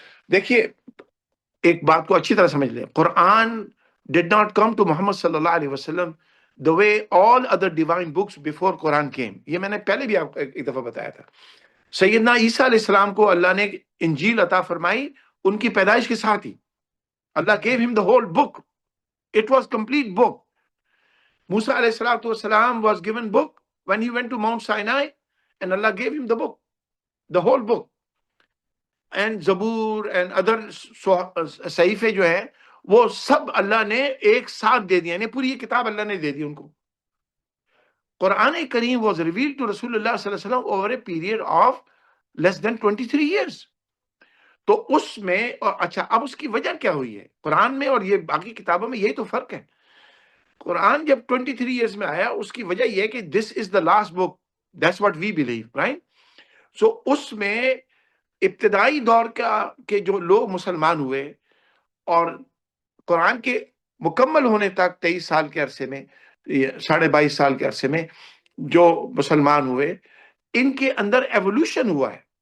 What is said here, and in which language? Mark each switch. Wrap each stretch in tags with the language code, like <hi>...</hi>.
<ur>دیکھیے ایک بات کو اچھی طرح سمجھ لیں،</ur> <en>Quran did not come to Muhammad صلی اللہ علیہ وسلم the way all other divine books before Quran came.</en> <ur>یہ میں نے پہلے بھی آپ کو ایک دفعہ بتایا تھا. سیدنا عیسیٰ علیہ السلام کو اللہ نے انجیل عطا فرمائی ان کی پیدائش کے ساتھ ہی.</ur> <en>Allah gave him the whole book. It was complete book. Musa علیہ السلام was given book when he went to Mount Sinai, and Allah gave him the book, the whole book. And Zabur and other</en> <ur>صحیفے جو ہیں وہ سب اللہ نے ایک ساتھ دے دیا، یعنی پوری یہ کتاب اللہ نے دے دی ان کو.</ur> <en>Quran کریم was revealed to رسول اللہ صلی اللہ علیہ وسلم over a period of less than 23 years.</en> <ur>تو اس میں اچھا اب اس کی وجہ کیا ہوئی ہے قرآن میں اور یہ باقی کتابوں میں؟ یہی تو فرق ہے. قرآن جب 23 ایئرز میں آیا اس کی وجہ یہ ہے کہ</ur> <en>This is the last book, that's what we believe, right.</en> <ur>سو اس میں ابتدائی دور کے جو لوگ مسلمان ہوئے اور قرآن کے مکمل ہونے تک 23 سال کے عرصے میں، 22.5 سال کے عرصے میں جو مسلمان ہوئے، ان کے اندر ایوولوشن ہوا ہے.</ur>